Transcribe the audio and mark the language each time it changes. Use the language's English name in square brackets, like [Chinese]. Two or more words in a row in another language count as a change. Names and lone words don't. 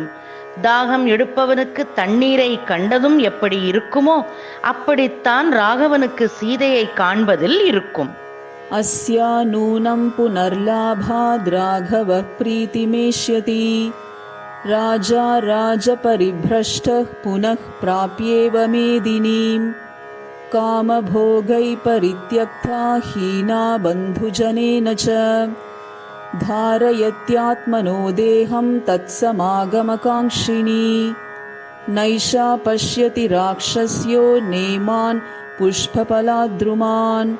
[Tamil] தாகம் எடுப்பவனுக்கு தண்ணீரை கண்டதும் எப்படி இருக்குமோ அப்படித்தான் ராகவனுக்கு சீதையை காண்பதில் இருக்கும். [Sanskrit] अस्या नूनं पुनर्लाभात् राघव प्रीतिमेष्यति राजा राज परिभ्रष्टः पुनः प्राप्येव मेदिनीम् कामभोगै परित्यक्ता हीना बन्धुजनेन च धारयत्यात्मनो देहं तत्समागमकाङ्क्षिणी नैषा पश्यति राक्षस्यो नेमान् पुष्पफलाद्रुमान्